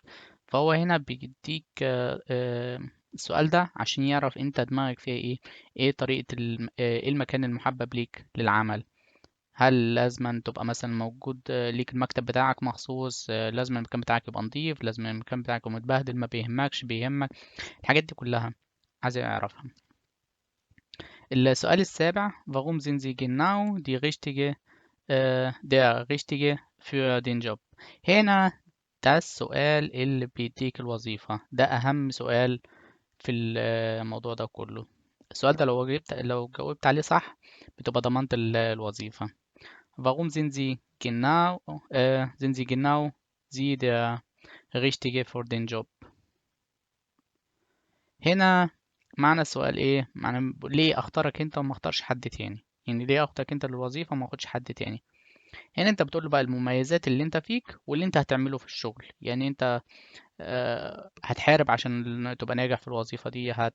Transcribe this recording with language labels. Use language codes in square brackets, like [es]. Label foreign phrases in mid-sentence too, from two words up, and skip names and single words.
[ar] فهو هنا بيديك السؤال ده عشان يعرف انت دماغك فيها ايه، ايه طريقة ايه المكان المحبب ليك للعمل. هل لازم تبقى مثلا موجود ليك المكتب بتاعك مخصوص؟ لازم المكان بتاعك يبقى نظيف؟ لازم المكان بتاعك يبقى متبهدل؟ ما بيهمكش؟ بيهمك؟ الحاجات دي كلها عايز يعرفها. السؤال السابع: [de] Warum sind Sie genau der Richtige für den Job؟ [ar] هنا ده السؤال اللي بيديك الوظيفة، ده أهم سؤال في الموضوع ده كله. السؤال ده لو جاوبت عليه صح بتبقى ضمنت الوظيفة. [de] Warum sind Sie genau Sie der Richtige für den Job؟ [ar] هنا معنى السؤال ايه؟ معنى ليه اختارك انت وما اختارش حد تاني؟ يعني ليه اختارك انت للوظيفة وما اخدش حد تاني؟ هنا انت بتقول له بقى المميزات اللي انت فيك واللي انت هتعمله في الشغل. يعني انت هتحارب عشان تبقى ناجح في الوظيفة دي.